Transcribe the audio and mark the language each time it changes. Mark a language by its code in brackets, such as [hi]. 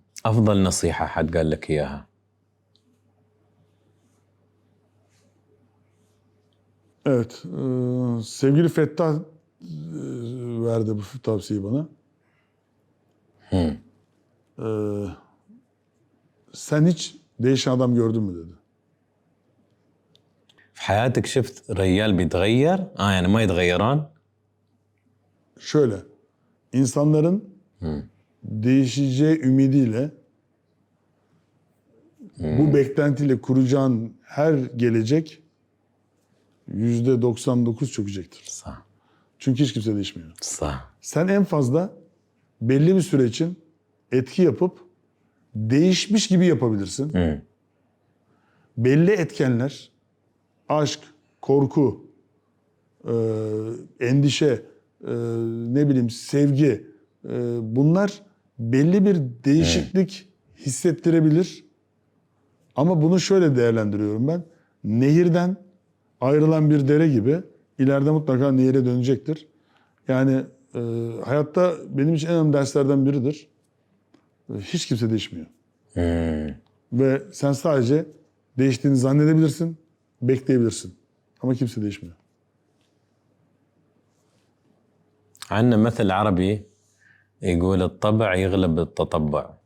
[ar] أفضل نصيحة حد قال لك إياها؟ [tr] Evet, sevgili Fettah verdi bu tavsiyeyi bana. Sen hiç değişen adam gördün mü dedi. [ar] في حياتك شفت رجال بيتغير؟ يعني ما يتغيران؟ [tr] Şöyle, insanların değişeceği ümidiyle bu beklentiyle kuracağın her gelecek %99 çökecektir. [ar] صح. [tr] Çünkü hiç kimse değişmiyor. [ar] صح. [tr] Sen en fazla belli bir süre için etki yapıp değişmiş gibi yapabilirsin. Belli etkenler, aşk, korku, endişe, ne bileyim sevgi, bunlar belli bir değişiklik hissettirebilir. Ama bunu şöyle değerlendiriyorum ben. Nehirden ayrılan bir dere gibi ileride mutlaka nehire dönecektir. Yani hayatta benim için en önemli derslerden biridir. Hiç kimse değişmiyor. Ve sen sadece değiştiğini zannedebilirsin, bekleyebilirsin. Ama kimse değişmiyor. [ar] عندنا مثل عربي يقول الطبع يغلب التطبع.